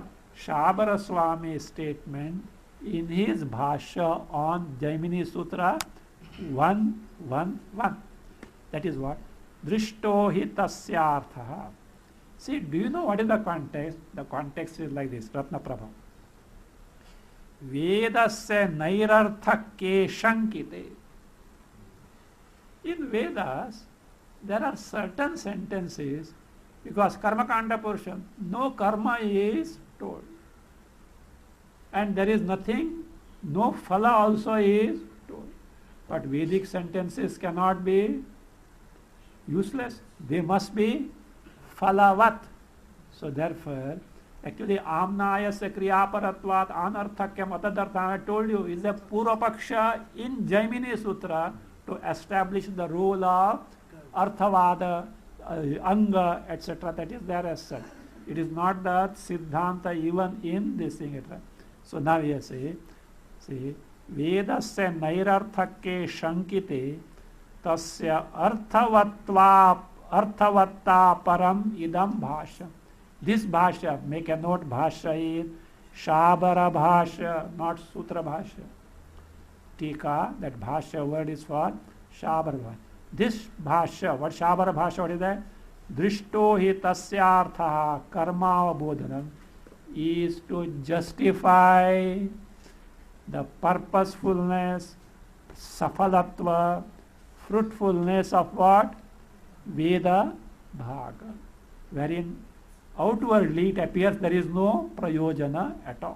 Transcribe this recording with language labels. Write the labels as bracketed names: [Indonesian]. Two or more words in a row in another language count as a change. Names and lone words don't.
[English] Shabara Swami statement in his Bhashya on Jaimini Sutra 111. That is what? [Sanskrit] Drishto hi tasyartha. [English] See, do you know what is the context? The context is like this, Ratnaprabha. [Sanskrit] Vedasya nairarthake shankite. [English] In Vedas, there are certain sentences, because Karmakanda portion, no karma is told. And there is nothing, no phala also is told. But Vedic sentences cannot be useless. They must be phalavat. So therefore, actually [Sanskrit] amnayasya kriyaparatvat anarthakyam atadartha, [English] I told you, is a purvapaksha in Jaimini Sutra to establish the role of arthavada, anga, etc. That is there as such. It is not that siddhanta even in this thing, etc. So now we say, [Sanskrit] vedasya nairarthake shankite tasya arthavatta param idam bhashya. [English] This bhashya, make a note, bhashya is Shabara bhashya, not Sutra bhashya. Tika, that bhashya word is for Shabara bhashya. This bhashya, what Shabara bhashya, what is that? [Sanskrit] Drishto hi tasyartha karma bodhanam, [English] is to justify the purposefulness, safalatva, fruitfulness of what? Veda bhaga, wherein outwardly it appears there is no prayojana at all.